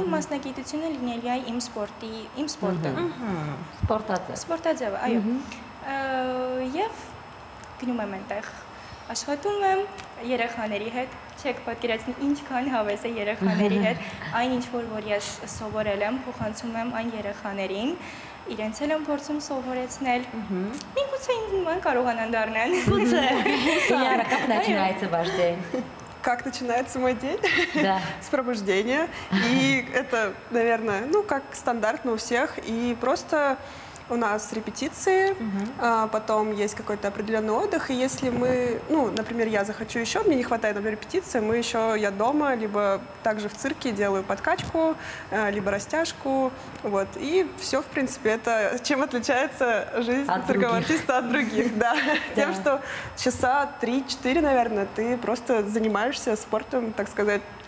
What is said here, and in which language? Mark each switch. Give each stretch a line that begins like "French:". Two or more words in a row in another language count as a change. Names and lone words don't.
Armenian: Իմ մասնագիտությունը լինելու է իմ սպորտը։ Սպորտաձևը, այո։ Եվ գնում եմ այնտեղ, աշխատում եմ երեխաների հետ, չեք պատկերացնի ինչքան հավես է երեխաների հետ, այն ինչ որ ես սովորել եմ, փոխանցում եմ այն երեխաներին, իրենց էլ եմ փորձում совորեցնել։ Միգուցե ինձ նման կարողանան դառնան։ Գուցե։
Russian: Ильяра, как начинается ваш день? Как начинается мой день? Да. С пробуждения. И это, наверное, ну, как стандартно у всех. И просто у нас репетиции, потом есть какой-то определенный отдых, и если мы, ну, например, я захочу еще, мне не хватает, например, репетиции, я дома, либо также в цирке делаю подкачку, либо растяжку, вот, и все, в принципе, это чем отличается жизнь циркового артиста от других, да, тем, что часа 3-4, наверное, ты просто занимаешься спортом, так сказать,